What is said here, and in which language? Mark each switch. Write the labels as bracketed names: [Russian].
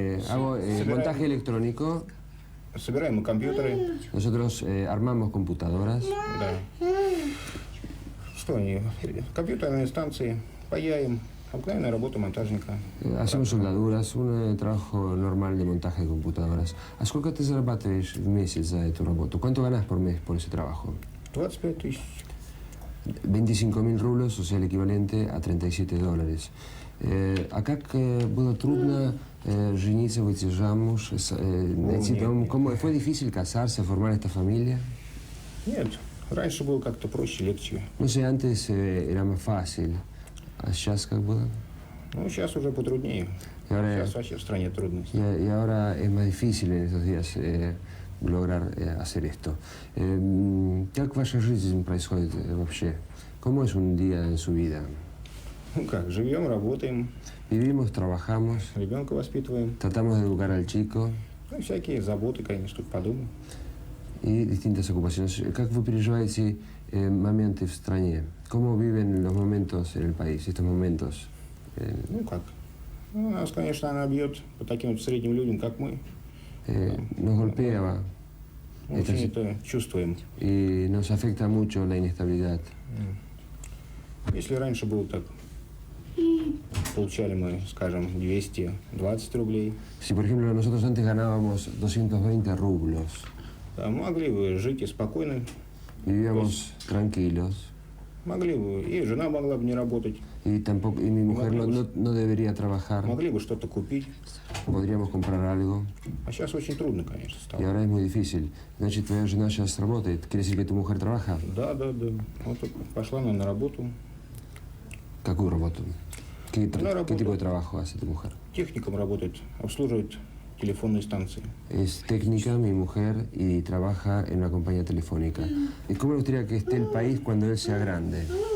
[Spanish] Hago montaje electrónico. [Russian] Собираем компьютеры. [Spanish] Nosotros armamos computadoras. [Russian] Да. Что они? Компьютерные станции, паяем. Обыкновенная работа монтажника. [Spanish] Hacemos soldaduras, un trabajo normal de montaje de computadoras. [Russian] ¿A сколько ты зарабатываешь в месяц за эту работу? [Spanish] ¿Cuánto ganas por mes por ese trabajo? [Russian] 25 тысяч. [Spanish] 25.000 rublos, o sea, el equivalente a $37. [Russian] А как было трудно жениться, выйти замуж, найти дом? [Spanish] ¿Fue difícil casarse, formar esta familia? [Russian] Нет, раньше было как-то проще, легче. [Spanish] No sé, antes era más fácil. [Russian] ¿A сейчас как было? Ну, сейчас уже потруднее. Сейчас вообще в стране трудности. [Spanish] Y ahora es más difícil en estos días lograr hacer esto. [Russian] ¿Как ваша жизнь происходит вообще? [Spanish] ¿Cómo es un día en su vida? [Russian] Ну как, живем, работаем. [Spanish] Vivimos, trabajamos. [Russian] Ребенка воспитываем. [Spanish] Tratamos de educar al chico. [Russian] Ну, всякие заботы, конечно, тут подумаем. [Spanish] Y distintas ocupaciones. [Russian] ¿Как вы переживаете моменты в стране? [Spanish] ¿Cómo viven los momentos en el país, estos momentos? [Russian] Ну как? Ну, нас, конечно, она бьет по таким вот средним людям, как мы. [Spanish] Nos golpea. [Russian] Очень это чувствуем. [Spanish] Y nos afecta mucho la inestabilidad. [Russian] Если раньше было так И получали мы, скажем, 220 рублей. [Spanish] Si, por ejemplo, nosotros antes ganábamos 220 rublos, [Russian] Могли бы жить и спокойно, [Spanish] vivíamos tranquilos, [Russian] могли бы, и жена могла бы не работать, [Spanish] y mi mujer no debería trabajar, [Russian] могли бы что-то купить. [Spanish] podríamos comprar algo, [Russian] А сейчас очень трудно, конечно, [Spanish] y [Russian] стало. [Spanish] ahora es muy difícil. [Russian] Значит, твоя жена сейчас работает, [Spanish] quiere decir que tu mujer trabaja. [Russian] Да. Вот так пошла она на работу. Какую работу? [Spanish] ¿Qué [Russian] работу. [Spanish] tipo de trabajo hace tu mujer? [Russian] Техником работает, обслуживает телефонные станции. [Spanish] Es técnica, mi mujer, y trabaja en una compañía telefónica. ¿Y cómo le gustaría que esté el país cuando él sea grande?